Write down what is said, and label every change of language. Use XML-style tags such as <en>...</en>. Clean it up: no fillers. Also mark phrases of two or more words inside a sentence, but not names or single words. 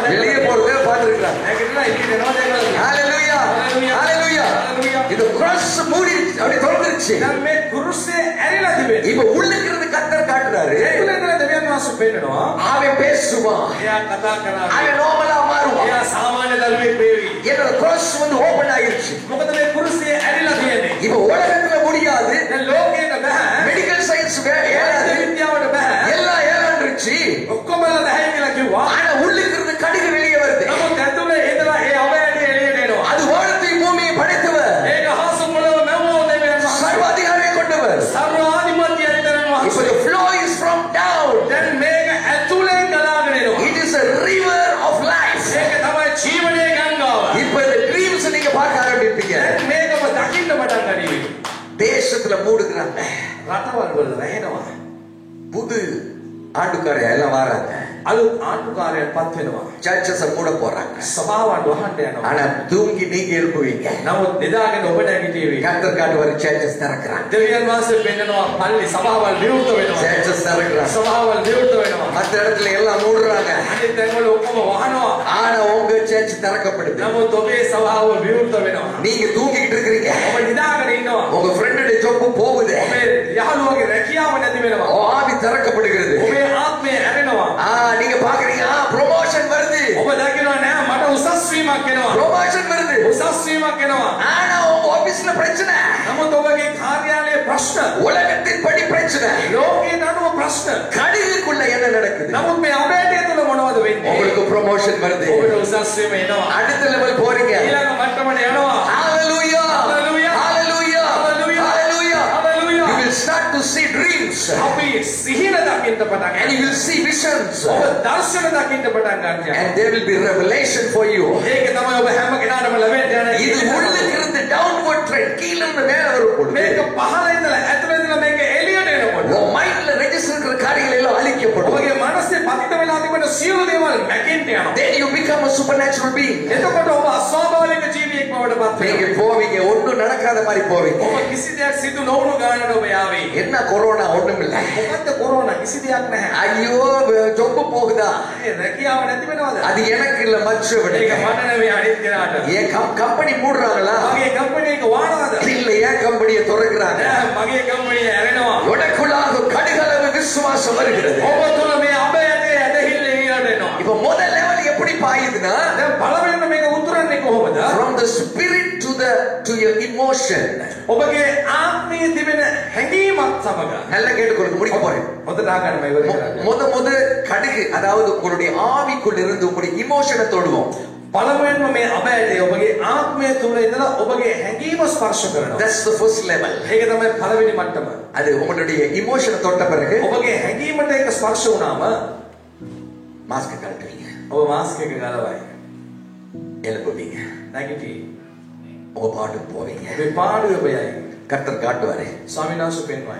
<ta>வெளியே போறத பார்த்திருக்கிறாங்க.</ta> <si>නැගිටලා එළියට යනවා දැකලා.</si> <ta>ஹalleluya, ஹalleluya.</ta> <si>Hallelujah.</si> <ta>இது cross மூடி அப்படி திறந்துருச்சு.</ta> <si>දැන් මේ කුරුසය ඇරිලා තිබෙන්නේ.</si> <ta>இப்ப உள்ளுக்கு இருந்து கர்த்தர் காட்டுறாரு,</ta> <si>ඒතුල ඉඳලා දෙවියන් වහන්සේ පෙන්නනවා.</si> <ta>அவன் பேசுவான்,</ta> <si>එයා කතා කරනවා.</si> <ta>அவன் நார்மலா மாறுவான்.</ta> <si>එයා සාමාන්‍ය දරුවෙක් වේවි.</si> <ta>என்னோட cross வந்து ஓபன் ஆயிருச்சு.</ta> <si>මොකද මේ කුරුසය ඇරිලා තියෙන්නේ.</si> <ta>இப்ப உலகத்துல முடியாது,</ta> <si>දැන් ලෝකේට බෑ.</si> <en>medical science</en> <ta>ஏறாது,</ta> <si>විද්‍යාවට බෑ.</si> <ta>எல்லாம் ஏறாண்டுருச்சு.</ta> <si>ඔක්කොම බෑ කියලා කිව්වා.</si> <ta>ஆனா உள்ளுக்கு இருந்து கடுகு வெளியே வருது.</ta> <si>නමුත් ඇතුලේ ඉඳලා ඒ අවයවය එළියට එනවා.</si> <ta>அது வானத்தையும் பூமியை படைத்தவர்,</ta> <si>ඒක හාස පොළව මෙවෝ දෙවියන් වහන්සේ.</si> <ta>சர்வாதிகாரியை கொண்டவர்.</ta> <si>සර්වාධිපති ඇතන</si> <ta>இப்ப</ta> <si>වහන්සේ.</si> <en>the flow is from down.</en> <si>දැන් මේක ඇතුලෙන් ගලාගෙන එනවා.</si> <en>It is a river of life.</en> <si>ඒක තමයි ජීවනයේ ගංගාව.</si> <ta>இப்ப இந்த ட்ரீம்ஸ் நீங்க பார்க்க ஆரம்பிப்பீங்க.</ta> <si>දැන් මේකම දකින්න පටන් ගනීවි.</si> <ta>தேசத்துல மூடுகிறாங்க,</ta> <si>රටවල් වල වැහෙනවා.</si> <ta>புது ஆண்டுக்காரர் எல்லாம் வராங்க,</ta> <si>අලුත් ආණ්ඩුකාරයන් පත් වෙනවා.</si> <ta>சர்ச்சஸ மூட போறாங்க.</ta> <si>සභාවන් වහන්න යනවා.</si> <ta>ஆனா தூங்கி நீங்க எழுப்புவீங்க.</ta> <si>නමුත් නිදාගෙන ඔබ නැගිටිවි.</si> <ta>கர்த்தர் காட்டுவாரு, சர்ச்சஸ் திறக்கிறாங்க,</ta> <si>දෙවියන් වහන්සේ පෙන්නනවා පල්ලි සභාවල් විවෘත වෙනවා.</si> <ta>சர்ச்சஸ் திறக்கிறாங்க.</ta> <si>සභාවල් විවෘත වෙනවා.</si> <ta>மற்ற இடத்துல எல்லாம் மூடுறாங்க,</ta> <si>අනිත් තැන්වල ඔක්කොම වහනවා.</si> <ta>ஆனா உங்க சர்ச் திறக்கப்படுது.</ta> <si>නමුත් ඔබේ සභාව විවෘත වෙනවා.</si> <ta>நீங்க தூங்கிட்டு இருக்கிறீங்க,</ta> <si>ඔබ නිදාගෙන ඉන්නවා.</si> <ta>உங்க ஃப்ரெண்டோட ஜொப்பு போகுது,</ta> <si>ඔබේ යහළුවගේ රැකියාව නැති වෙනවා.</si> <ta>ஆவி திறக்கப்படுகிறது.</ta> <si>ඔබේ ආත්මය ඇරෙනවා.</si> <ta>நீங்க பாக்குறீங்க, ப்ரொமோஷன் வருது,</ta> <si>ඔබ දකිනවා නෑ මට උසස් වීමක් එනවා.</si> <ta>ப்ரொமோஷன் வருது.</ta> <si>උසස් වීමක් එනවා.</si> <ta>ஆனா உங்க ஆபீஸ்ல பிரச்சனை,</ta> <si>නමුත් ඔබගේ කාර්යාලයේ ප්‍රශ්න,</si> <ta>உலகத்தின் படி பிரச்சனை,</ta> <si>ලෝකයේ නඩුව ප්‍රශ්න.</si> <ta>கடிதுக்குள்ள என்ன நடக்குது?</ta> <si>නමුත් මේ අවබෝධය තුළ මොනවද වෙන්නේ?</si> <ta>உங்களுக்கு ப்ரொமோஷன் வருது,</ta> <si>ඔබට උසස් වීම එනවා.</si> <ta>அடுத்த லெவல் போறீங்க.</ta> <si>ඊළඟ මට්ටමට යනවා.</si> <ta>Hallelujah,</ta> <si>Hallelujah.</si> <ta>hallelujah,</ta> <si>Hallelujah.</si> <ta>hallelujah.</ta> <si>Hallelujah.</si> <en>You will start to see dreams</en> <si>අපි සිහින දකින්න පටන්</si> <en>and you</en> <si>ගන්නවා.</si> <en>will see visions</en> <si>ඔබ දර්ශන දකින්න පටන් ගන්නවා.</si> <en>and there will be revelation for you.</en> <si>ඒක තමයි ඔබ හැම කෙනාටම ලැබෙන්න යන</si> <ta>இது உள்ளுக்கு இருந்து</ta> <en>downward trend,</en> <ta>கீழ இருந்து மேல வரும் பொழுது</ta> <si>මේක පහළ ඉඳලා ඇතුළ ඉඳලා මේක එළියට එනකොට</si> <ta>உன் மைண்ட்ல ரெஜிஸ்டர் இருக்கிற காரியங்கள் எல்லாம் அழிக்கப்படும்.</ta> <si>ඔබගේ මනසේ පතිත වෙලා තිබෙන සියලු දේවල් නැගෙන්න යනවා.</si> <en>Then you become a supernatural being.</en> <si>එතකොට ඔබ අස්වාභාවික ජීවියෙක් බවට පත්</si> <ta>நீங்க</ta> <si>වෙනවා.</si> <ta>போவீங்க, ஒண்ணும் நடக்காத நடக்காத மாதிரி போவீங்க.</ta> <si>ඔබ කිසි දෙයක් සිදු නොවුණු ගානට ඔබ යාවේ.</si> <ta>என்ன கொரோனா ஒண்ணும் இல்ல.</ta> <si>මොකද්ද කොරෝනා? කිසි දෙයක් නැහැ.</si> <ta>ஐயோ ஜொப்பு போகுதா?</ta> <si>ඒ රැකියාව නැති වෙනවද?</si> <ta>அது எனக்கு இல்ல மற்றவனுக்கு.</ta> <si>ඒක මට නෙවෙයි අනිත් කෙනාට.</si> <ta>ஏன் கம்பெனி மூடுறாங்களா?</ta> <si>මගේ කම්පැනි එක වානවද?</si> <ta>இல்ல ஏன் கம்பெனியை திறக்கிறாங்க?</ta> <si>මගේ කම්පැනි ඇරෙනවා.</si> <ta>உனக்குள்ளாக கடுகளவு விசுவாசம் வருகிறது.</ta> <si>ඔබ තුල මේ අබයතේ ඇදහිල්ල ඊළඟට එනවා.</si> <ta>இப்ப முதல் லெவல் எப்படி பாயுதுன்னா,</ta> <si>දැන් පළවෙනිම මේක උතුරන්නේ කොහොමද?</si> <en>from the spirit to your emotion.</en> <si>ඔබගේ ආත්මයේ තිබෙන හැඟීමත් සමග.</si> <ta>நல்லா கேட்டுக்கொள்ளுங்க, முடிக்க போறேன்.</ta> <si>හොඳට අහගන්න මම ඉවර කරන්නේ.</si> <ta>முத கடுகு, அதாவது உங்களுடைய ஆவிக்குள்ள இருந்து உங்களுடைய இமோஷனை தொடுவோம்.</ta> <si>පළවෙනිම මේ අබයතේ ඔබගේ ආත්මය තුල ඉඳලා ඔබගේ හැඟීම ස්පර්ශ කරනවා.</si> <en>That's the first level.</en> <si>ඒක තමයි පළවෙනි මට්ටම.</si> <ta>அது உங்களுடைய இமோஷனை தொட்ட பிறகு</ta> <si>ඔබගේ හැඟීමට ඒක ස්පර්ශ වුණාම</si> <ta>மாஸ்க் கழட்டுவீங்க,</ta> <si>ඔබ මාස්ක් එක ගලවයි.</si> <ta>எழுப்புவீங்க,</ta> <si>නැගිටි.</si> <ta>உங்க பாட்டுக்கு போவீங்க.</ta> <si>ඔබේ පාඩුවේ ඔබ යයි.</si> <ta>கர்த்தர் காட்டுவாரு,</ta> <si>ස්වාමීන් වහන්සේ පෙන්වයි.</si>